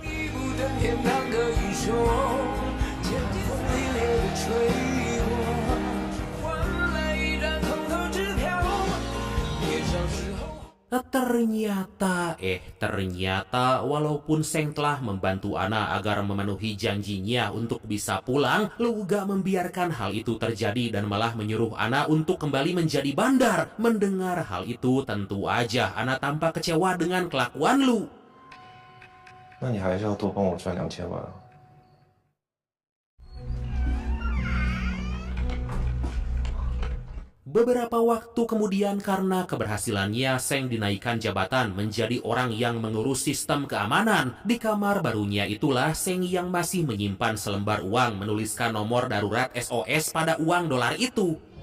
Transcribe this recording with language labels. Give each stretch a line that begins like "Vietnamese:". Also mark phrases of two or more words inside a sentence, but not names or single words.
Indonesian: Ternyata walaupun Seng telah membantu Ana agar memenuhi janjinya untuk bisa pulang, Lu gak membiarkan hal itu terjadi dan malah menyuruh Ana untuk kembali menjadi bandar. Mendengar hal itu, tentu aja Ana tampak kecewa dengan kelakuan Lu.
Chinese: 那你还是要多帮我赚2000万啊。
Indonesian: Beberapa waktu kemudian karena keberhasilannya, Seng dinaikkan jabatan menjadi orang yang mengurus sistem keamanan. Di kamar barunya itulah Seng yang masih menyimpan selembar uang menuliskan nomor darurat SOS pada uang dolar itu.